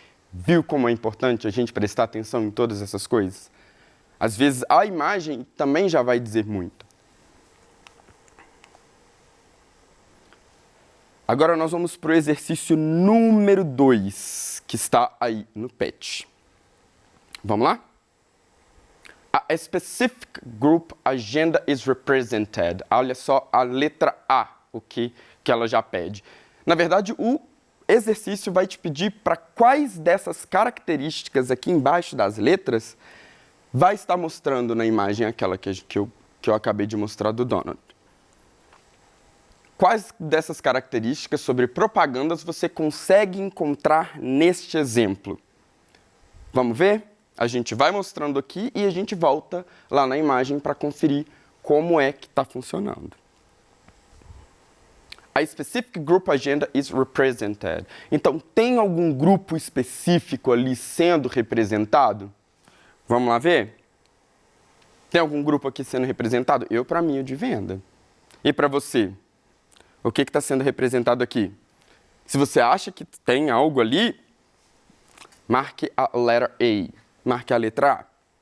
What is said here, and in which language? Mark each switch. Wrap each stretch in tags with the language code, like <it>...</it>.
<pt>Viu como é importante a gente prestar atenção em todas essas coisas? Às vezes a imagem também já vai dizer muito. Agora nós vamos para o exercício número 2, que está aí no PET. Vamos lá?</pt> <en>A specific group agenda is represented.</en> <pt>Olha só a letra A, o que ela já pede. Na verdade, o exercício vai te pedir para quais dessas características aqui embaixo das letras vai estar mostrando na imagem aquela que eu acabei de mostrar do donut. Quais dessas características sobre propagandas você consegue encontrar neste exemplo? Vamos ver? A gente vai mostrando aqui e a gente volta lá na imagem para conferir como é que está funcionando.</pt> <en>A specific group agenda is represented.</en> <pt>Então, tem algum grupo específico ali sendo representado? Vamos lá ver? Tem algum grupo aqui sendo representado? Eu, para mim, o de venda. E para você? O que está sendo representado aqui? Se você acha que tem algo ali, marque a letter A. Marque a letra A.</pt>